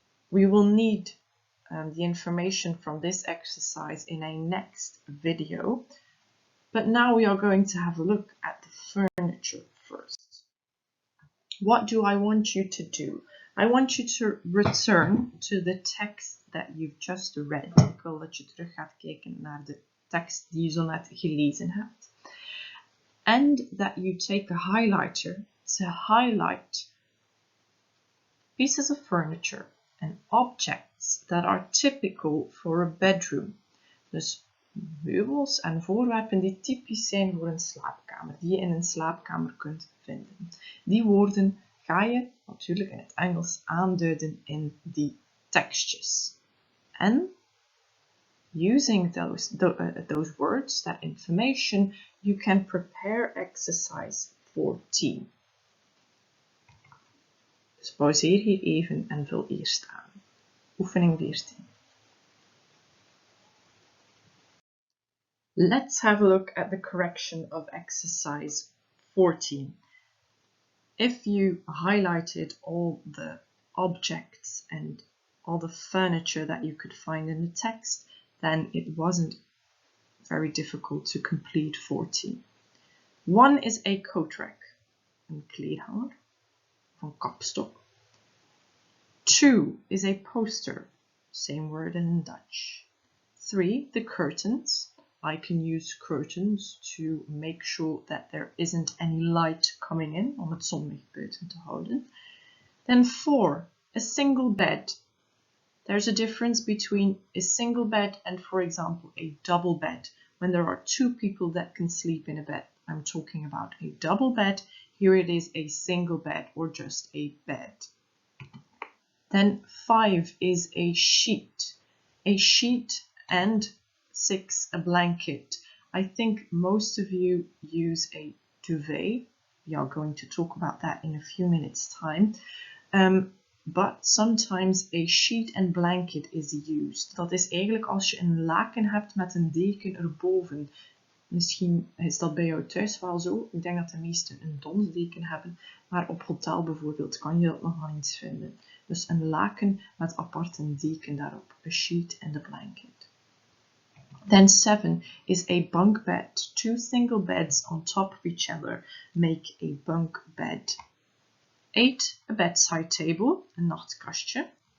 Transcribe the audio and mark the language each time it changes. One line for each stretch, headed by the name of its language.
English: We will need the information from this exercise in a next video, but now we are going to have a look at the furniture first. What do I want you to do? I want you to return to the text that you've just read.
Dutch: Ik wil dat je terug gaat kijken naar de tekst die je zo net gelezen hebt.
English: And that you take a highlighter to highlight pieces of furniture and objects that are typical for a bedroom.
Dutch: Dus meubels en voorwerpen die typisch zijn voor een slaapkamer, die je in een slaapkamer kunt vinden. Die woorden ga je natuurlijk in het Engels aanduiden in die tekstjes. En
English: Using those words, that information, you can prepare exercise 14.
Dutch: Dus pauzeer hier even en vul eerst aan. Oefening 14.
English: Let's have a look at the correction of exercise 14. If you highlighted all the objects and all the furniture that you could find in the text, then it wasn't very difficult to complete 14. 1 is a coat rack,
Dutch: een kleedhanger, van kapstok.
English: 2 is a poster, same word in Dutch. 3, the curtains. I can use curtains to make sure that there isn't any light coming in,
Dutch: om het zonlicht buiten te houden.
English: Then 4, a single bed. There's a difference between a single bed and, for example, a double bed. When there are 2 people that can sleep in a bed, I'm talking about a double bed. Here it is a single bed or just a bed. Then 5 is a sheet. A sheet, and 6, a blanket. I think most of you use a duvet. We are going to talk about that in a few minutes' time. But sometimes a sheet and blanket is used.
Dutch: Dat is eigenlijk als je een laken hebt met een deken erboven. Misschien is dat bij jou thuis wel zo. Ik denk dat de meesten een donsdeken hebben. Maar op hotel bijvoorbeeld kan je dat nog wel eens vinden. Dus een laken met apart een deken daarop.
English: A sheet and a blanket. Then 7 is a bunk bed. 2 single beds on top of each other make a bunk bed. 8, a bedside table,
Dutch: een nachtkastje.